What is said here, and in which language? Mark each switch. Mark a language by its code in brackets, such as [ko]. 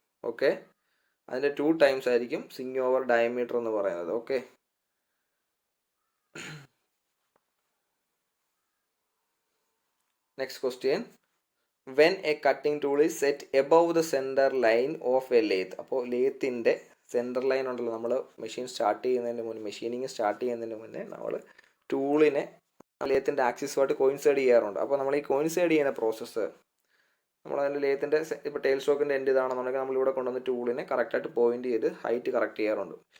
[ml] Okay, അതിൻ്റെ 2 times ആയിരിക്കും swing over diameter എന്ന് പറയുന്നത്. [en] Okay, next question. When a cutting tool is set above the center line of a lathe. [ml] അപ്പോൾ ലേത്തിൻ്റെ centre line ഉണ്ടല്ലോ, നമ്മൾ machining start ചെയ്യുന്നതിന് മുന്നേ നമ്മൾ ടൂളിനെ ലേത്തിൻ്റെ ആക്സിസുമായിട്ട് കോയിൻസൈഡ് ചെയ്യാറുണ്ട്. അപ്പോൾ നമ്മൾ ഈ കോയിൻസൈഡ് ചെയ്യുന്ന പ്രോസസ്സ് നമ്മളതിൻ്റെ ലേത്തിൻ്റെ ഇപ്പോൾ ടെയിൽ സ്റ്റോക്കിൻ്റെ എൻഡ് ഇതാണെന്നുണ്ടെങ്കിൽ നമ്മളിവിടെ കൊണ്ടുവന്ന് ടൂളിനെ കറക്റ്റായിട്ട് പോയിന്റ് ചെയ്ത് ഹൈറ്റ് കറക്റ്റ് ചെയ്യാറുണ്ട്.